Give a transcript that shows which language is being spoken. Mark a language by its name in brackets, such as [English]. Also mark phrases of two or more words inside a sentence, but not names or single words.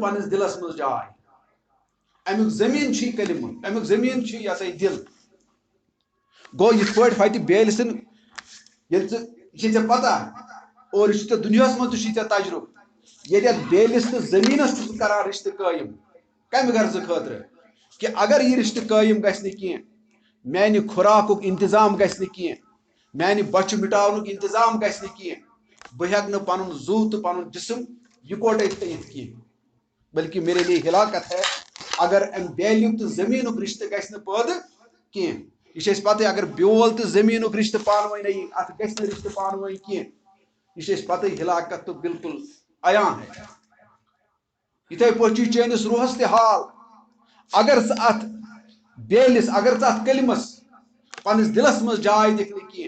[Kashmiri] پننِس دلس منٛز جاے امیُک زٔمیٖن چھُے کلمہٕ امیُک زٔمیٖن چھُے یہِ ہسا یہِ دل گوٚو یِتھ پٲٹھۍ ہوٚتہِ بیلہِ سٕنٛدۍ ییٚلہِ ژٕ یہِ چھے ژےٚ پتہ اور یہِ چھُ ژےٚ دُنیاہس منٛز تہِ چھُے ژےٚ تجرُبہٕ ییٚتہِ اتھ بیلِس تہٕ زٔمیٖنس چھُ ژٕ کران رشتہٕ قٲیِم کمہِ غرضہٕ خٲطرٕ کہِ اگر یہِ رشتہٕ قٲیِم گژھِ نہٕ کینٛہہ میانہِ خوراکُک انتظام گژھِ نہٕ کینٛہہ میانہِ بۄچھِ مٹاونُک انتظام گژھِ نہٕ کینٛہہ بہٕ ہٮ۪کہٕ نہٕ پنُن زُو تہٕ پنُن جسم یِکوٹے تھٲیِتھ کینٛہہ بلکہِ [Urdu] میرے لیے ہلاکت ہے [Kashmiri] اگر امہِ بیلیُک تہٕ زٔمیٖنُک رشتہٕ گژھِ نہٕ پٲدٕ کینٛہہ یہِ چھِ اَسہِ پتہٕ اگر بیول تہٕ زٔمیٖنُک رشتہٕ پانہٕ ؤنۍ یی اتھ گژھِ نہٕ رشتہٕ پانہٕ ؤنۍ کینٛہہ یہِ چھِ اَسہِ پتہٕ ہلاکت تہٕ بالکل عیان ہے یِتھے پٲٹھۍ چھُ چٲنِس روحس تہِ حال اگر ژٕ اتھ بیلِس اگر ژٕ اتھ کلمس پننِس دلس منٛز جاے دِکھ نہٕ کینٛہہ